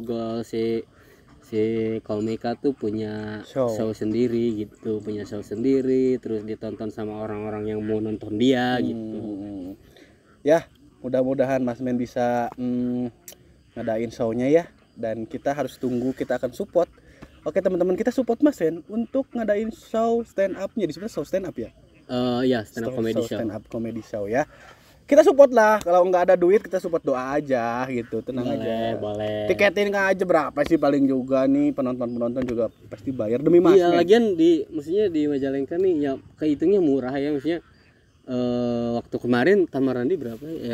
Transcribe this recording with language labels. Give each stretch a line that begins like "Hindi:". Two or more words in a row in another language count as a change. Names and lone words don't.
Indonesian: Goal si Komika tuh punya show sendiri gitu, punya show sendiri, terus ditonton sama orang-orang yang mau nonton dia gitu. Ya, mudah-mudahan Mas Men bisa ngadain show-nya ya. Dan kita harus tunggu, kita akan support. Oke teman-teman, kita support Mas Men untuk ngadain
English: show stand up-
Indonesian: nya. Di sebenarnya
English: show stand up
Indonesian: ya?
English: Ya stand up comedy show. Stand up comedy show ya.
Indonesian: Kita support lah, kalau nggak ada duit kita support doa aja gitu, tenang aja. Boleh. Tiketin aja berapa sih paling juga nih, penonton juga pasti bayar demi Mas. Iya, lagian maksudnya di Majalengka nih ya kehitungnya murah ya, maksudnya waktu kemarin Tamarandi berapa ya?